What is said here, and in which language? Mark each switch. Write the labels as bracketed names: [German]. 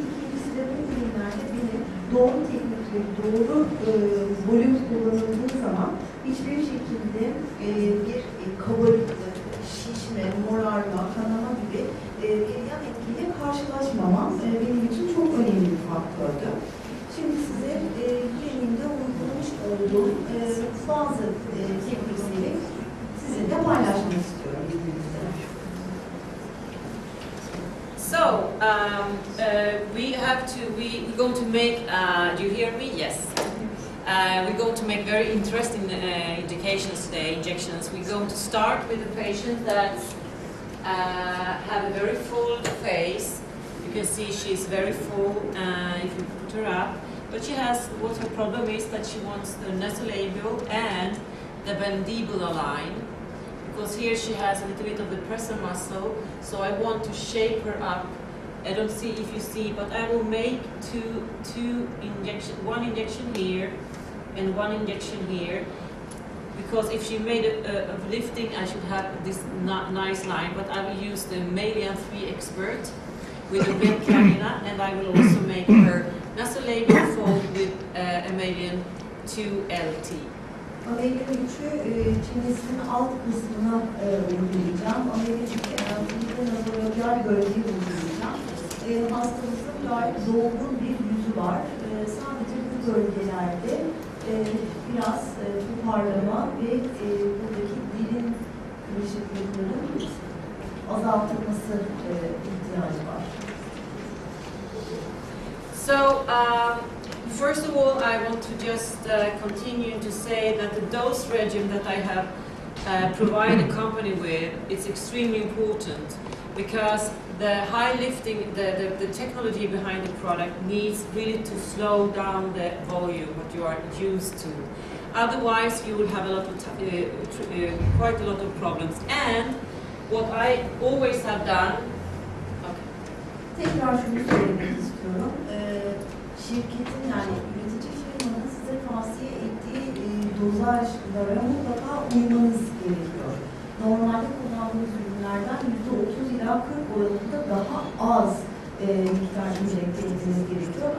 [Turkish] İkincisi de bu ürünlerde benim doğru teknikle, doğru volüm kullanıldığı zaman hiçbir şekilde bir kabarıklık, şişme, morarma, kanama gibi bir yan etkiyle karşılaşmamam benim için çok önemli bir faktördü. Şimdi size kliniğimde uygulamış olduğum bazı teknikleri sizinle paylaşmak istiyorum. [English] So, we're going to make, do you hear me? Yes. We're going to make very interesting indications today, injections. We're going to start with a patient that have a very full face. You can see she's very full if you put her up. But she has, what her problem is that she wants the nasolabial and the mandibular line. Because here she has a little bit of the pressor muscle, so I want to shape her up. I don't see if you see, but I will make two injections, one injection here and one injection here, because if she made a lifting, I should have this nice line, but I will use the Malian 3 Expert with a bent cannula, and I will also make her nasolabial fold with a Malian 2 LT. [Turkish] Ameliyat 3'ü çenesinin alt kısmına uygulayacağım. Ameliyat 3'ü nazolabial bölgeyi uygulayacağım. Hastamızın gayet dolgun bir yüzü var. Sadece bu bölgelerde biraz toparlama ve buradaki dilin kırışıklıklarının azaltılması ihtiyacı var. [English] So, first of all, I want to just continue to say that the dose regime that I have provided the company with is extremely important, because the high lifting, the technology behind the product needs really to slow down the volume what you are used to. Otherwise, you will have a lot of quite a lot of problems. And what I always have done. [Turkish] Tekrar şunu söylemek istiyorum. Şirketin, yani üretici firmanın size tavsiye ettiği dozajlara mutlaka uymanız gerekiyor. Normalde kullandığınız ürünlerden %30 ila 40 oranında daha az miktar injekte etmeniz gerekiyor.